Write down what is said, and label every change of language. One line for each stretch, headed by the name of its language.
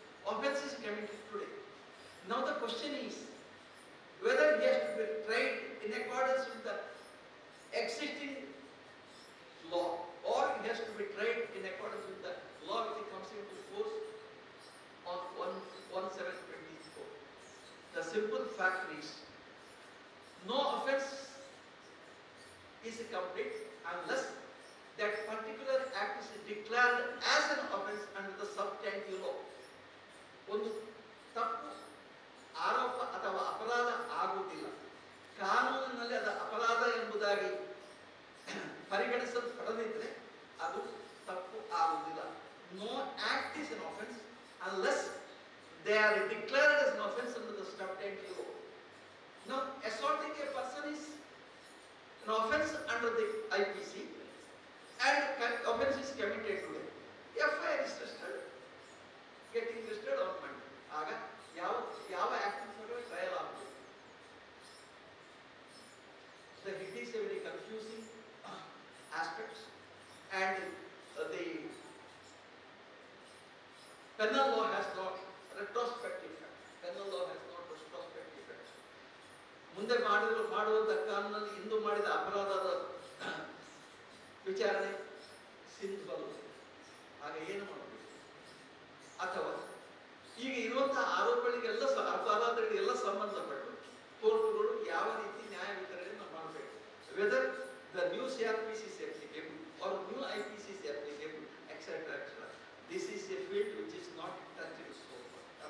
English: Offense is committed today. Now the question is whether he has to be tried in accordance with the existing law or he has to be tried in accordance with the law which comes into force on 1/7/24. The simple fact is no offense is complete unless that particular act is declared as an offense under the substantive law.
Kannada: ಒಂದು ತಪ್ಪು ಆರೋಪ ಅಥವಾ ಅಪರಾಧ ಆಗುವುದಿಲ್ಲ, ಕಾನೂನಿನಲ್ಲಿ ಅದು ಅಪರಾಧ ಎಂಬುದಾಗಿ ಪರಿಗಣಿಸಲ್ಪಡದಿದ್ದರೆ ಅದು ತಪ್ಪು ಆಗುವುದಿಲ್ಲ.
English: No act is an offense unless they are declared as an offense under the substantive law. Now, assaulting a person is an offense under the IPC, and offense is committed today. FIR is registered, getting registered on Monday.
Kannada: ಆಗ ಯಾವ action trial ಆಗುತ್ತೆ.
English: So it is a very confusing aspects, and the penal law has not retrospective effect. Penal law has not retrospective effect.
Kannada: ಮುಂದೆ ಮಾಡುವಂತ ಕಾನೂನಲ್ಲಿ ಇಂದು ಮಾಡಿದ ಅಪರಾಧದ ವಿಚಾರಣೆ ಸಿಂಧುವಲ್ಲ. ಆಗ ಏನು ಮಾಡಬೇಕು? ಅಥವಾ ಈಗ ಇರುವಂತಹ ಆರೋಪಗಳಿಗೆಲ್ಲ ಅಪರಾಧಗಳಿಗೆಲ್ಲ ಸಂಬಂಧಪಟ್ಟು ಕೋರ್ಟುಗಳು ಯಾವ ರೀತಿ ನ್ಯಾಯ ವಿತರಣೆಯನ್ನು ಮಾಡಬೇಕು?
English: Whether the new CRPC is applicable or new IPC is applicable, etc. etc. etc. This is a field which is not touched so far.